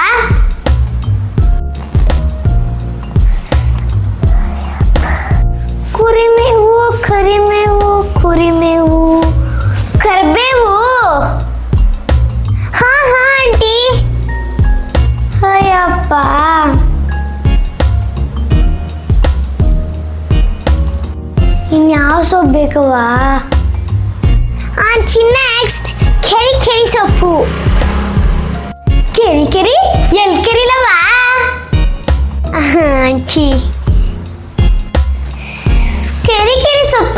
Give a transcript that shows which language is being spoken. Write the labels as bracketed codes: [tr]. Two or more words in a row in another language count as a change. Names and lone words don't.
[kn] ಕುರಿಮೇವು ಕರಿಮೇವು ಕುರಿಮೇವು ಕರ್ಬೇವು. ಹಾ ಹಾ ಆಂಟಿ. ಅಯ್ಯಪ್ಪ, ಇನ್ಯಾವ ಸೊಪ್ಪು ಬೇಕವ್ವ? ಆಂಟಿ, ನೆಕ್ಸ್ಟ್ ಕೆರಿ ಕೆರಿ ಸೊಪ್ಪು. ಕೆರಿ ಕೆರಿ ಎಲ್ ಕೆರಿಲವ? ಆಂಟಿ, ಕೆರಿ ಕೆರಿ ಸೊಪ್ಪ?